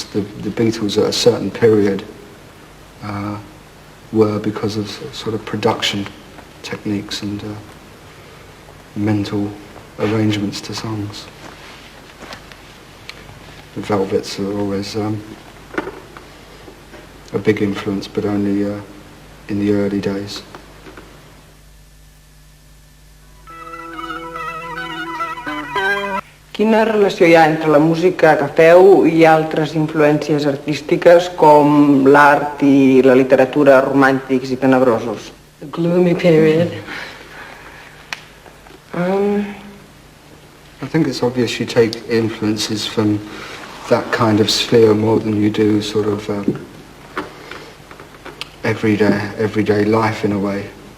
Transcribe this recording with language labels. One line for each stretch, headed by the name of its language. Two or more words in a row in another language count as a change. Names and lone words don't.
English: The Beatles at a certain period were because of sort of production techniques and mental arrangements to songs. The Velvets are always a big influence, but only in the early days.
Catalan: Quina relació hi ha entre la música que feu i altres influències artístiques com l'art i la literatura romàntics i tenebrosos?
English: The gloomy period. I think it's obvious you take influences from that kind of sphere more than you do sort of everyday life in a way.